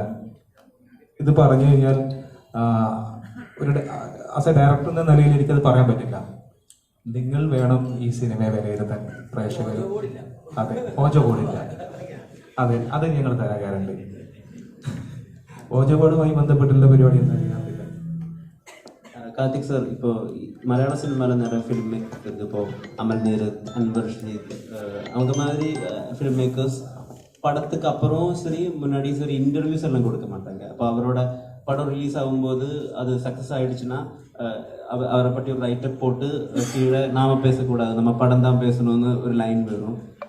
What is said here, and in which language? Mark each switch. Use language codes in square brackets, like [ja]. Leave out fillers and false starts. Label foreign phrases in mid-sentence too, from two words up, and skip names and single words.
[ml] ഇത് പറഞ്ഞു കഴിഞ്ഞാൽ ഒരു [en] as a director [ml] എന്ന നിലയിൽ എനിക്കത് പറയാൻ പറ്റില്ല. നിങ്ങൾ വേണം ഈ സിനിമയെ വിലയിരുത്താൻ. പ്രേക്ഷകർ അതെ, ഓജോ ബോർഡില്ല. അതെ, അത് ഞങ്ങൾ തരാറുണ്ട്. ഓജോ ബോർഡുമായി ബന്ധപ്പെട്ടുള്ള പരിപാടി എന്താ? കാർത്തിക് സാർ, [ta] இப்போ மலையாள சினிமாவில் நிறைய [en] film maker [ta] இருக்குது. இப்போ அமல் நீரத், அன்வர் ஷீத், அவங்க மாதிரி [en] film makers [ta] படத்துக்கு அப்புறம் சரி முன்னாடி சரி இன்டர்வியூஸ் எல்லாம் கொடுக்க மாட்டாங்க. அப்போ அவரோட படம் ரிலீஸ் ஆகும்போது அது சக்ஸஸ் ஆகிடுச்சுன்னா அவரை பற்றி ஒரு ரைட்டப் போட்டு கீழே நாம பேசக்கூடாது, நம்ம படம் தான் பேசணும்னு ஒரு லைன் வரும்.